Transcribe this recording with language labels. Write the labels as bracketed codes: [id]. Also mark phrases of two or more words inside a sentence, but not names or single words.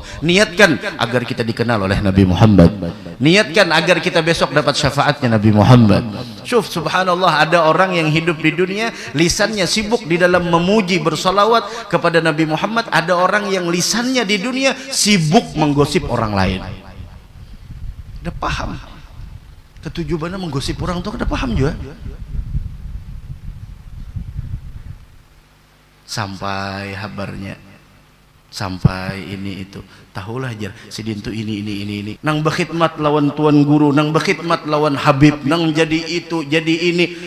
[id] Niatkan agar kita dikenal oleh Nabi Muhammad. Niatkan agar kita besok dapat syafaatnya Nabi Muhammad. Subhanallah, ada orang yang hidup di dunia lisannya sibuk di dalam memuji bersolawat kepada Nabi Muhammad. Ada orang yang lisannya di dunia sibuk menggosip orang lain. Udah paham ketujuannya menggosip orang tuh, udah paham juga. [bjn] Sampai habarnya, sampai ini itu, tahulah jar si dintu ini nang berkhidmat lawan tuan guru, nang berkhidmat lawan Habib, nang jadi itu jadi ini.